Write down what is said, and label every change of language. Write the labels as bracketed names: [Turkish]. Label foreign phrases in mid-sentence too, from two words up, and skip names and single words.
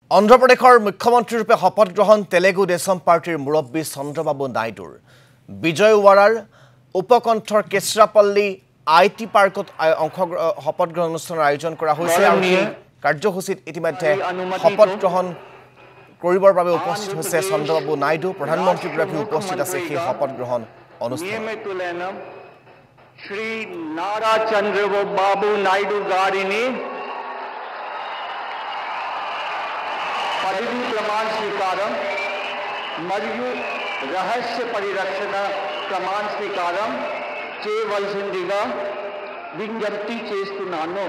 [Assamese] Andhra Pradeshৰ মুখ্যমন্ত্ৰী ৰূপে শপত গ্ৰহণ তেলেগু দেশম পাৰ্টিৰ মুৰব্বী চন্দ্ৰবাবু নাইডুৰ বিজয়ৱাড়াৰ উপকণ্ঠৰ কেশৰাপল্লী আইটি পাৰ্কত শপত গ্ৰহণ অনুষ্ঠানৰ আয়োজন কৰা হৈছে আৰু কাৰ্যসূচীত ইতিমধ্যে শপত গ্ৰহণ কৰিবৰ বাবে উপস্থিত হৈছে চন্দ্ৰবাবু নাইডু প্ৰধানমন্ত্ৰীগৰাকী উপস্থিত আছে সেই শপত গ্ৰহণ অনুষ্ঠানত [Telugu] শ্ৰী নাৰা চন্দ্ৰবাবু নাইডু గారిని పదవీ ప్రమాణ స్వీకారం మరియు రహస్య పరిరక్షణ ప్రమాణ స్వీకారం చేయవలసిందిగా విజ్ఞప్తి చేస్తున్నాను.